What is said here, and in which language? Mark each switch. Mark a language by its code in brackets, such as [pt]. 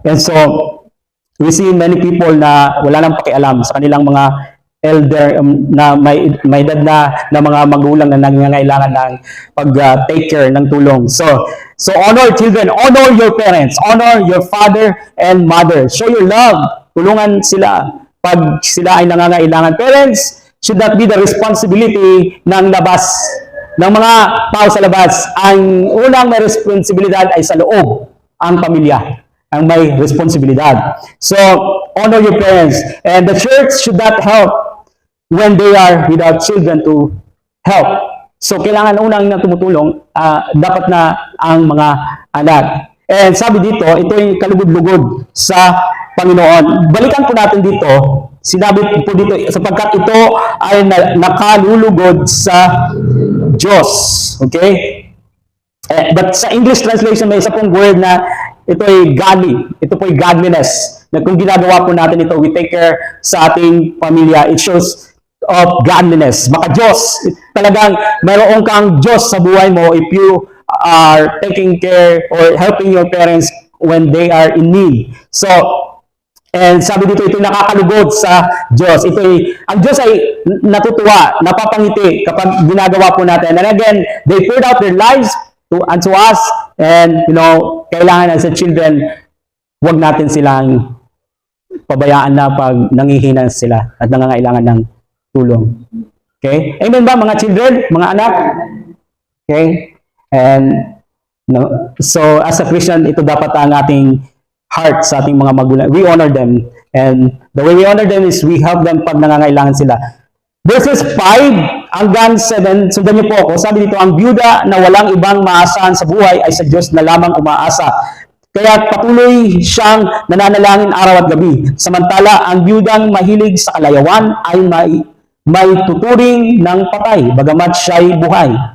[en] And so, we see many people [tl] na wala nang pakialam sa kanilang mga elder na may edad na mga magulang na nangangailangan ng pag-take care ng tulong. [en] So honor children, honor your parents, honor your father and mother. Show your love. [tl] Tulungan sila pag sila ay nangangailangan. [en] Parents should not be the responsibility [tl] ng labas, ng mga tao sa labas. Ang unang may responsibilidad ay sa loob, ang pamilya ang may responsibilidad. [en] So, honor your parents. And the church should not help when they are without children to help. [tl] So, kailangan unang na tumutulong, dapat na ang mga anak. And sabi dito, ito yung kalugod-lugod sa Panginoon. Balikan po natin dito, sinabi po dito, sapagkat ito ay nakalulugod sa Diyos. Okay? But sa English translation, may isa pong word na ito ay godly. Ito po ay godliness. Na kung ginagawa po natin ito, [en] we take care [tl] sa ating pamilya. [en] It shows of godliness. [tl] Baka Diyos, talagang mayroon kang Diyos sa buhay mo [en] if you are taking care or helping your parents when they are in need. [tl] So, and sabi dito, ito nakakalugod sa Diyos. Ang Diyos ay natutuwa, napapangiti kapag ginagawa po natin. And again, [en] they poured out their lives unto us, [tl] and kailangan as a children, wag natin silang pabayaan na pag nangihina sila at nangangailangan ng tulong. Okay? Amen ba mga children, mga anak? Okay? And so as a Christian, ito dapat ang ating heart sa ating mga magulang. [en] We honor them, and the way we honor them is we help them [tl] pag nangangailangan sila. Verses 5 hanggang 7, sundan niyo po ako. Sabi dito, ang byuda na walang ibang maasahan sa buhay ay sa Diyos na lamang umaasa. Kaya patuloy siyang nananalangin araw at gabi. Samantala, ang byudang mahilig sa kalayawan ay may tuturing ng patay, bagamat siya'y buhay.